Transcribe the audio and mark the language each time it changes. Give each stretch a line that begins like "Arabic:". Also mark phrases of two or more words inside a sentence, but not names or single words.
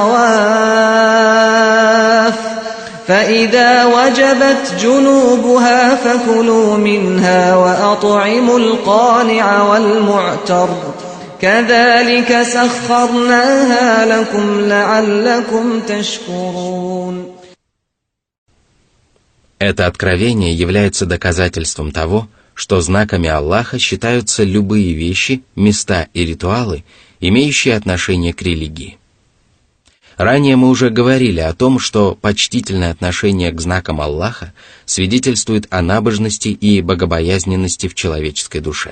Arabic: صواف فإذا وجبت جنوبها فكلوا منها وأطعموا القانع والمعتر كذلك سخرناها لكم لعلكم تشكرون.
Russian: Это откровение является доказательством того, что знаками Аллаха считаются любые вещи, места и ритуалы, имеющие отношение к религии. Ранее мы уже говорили о том, что почтительное отношение к знакам Аллаха свидетельствует о набожности и богобоязненности в человеческой душе.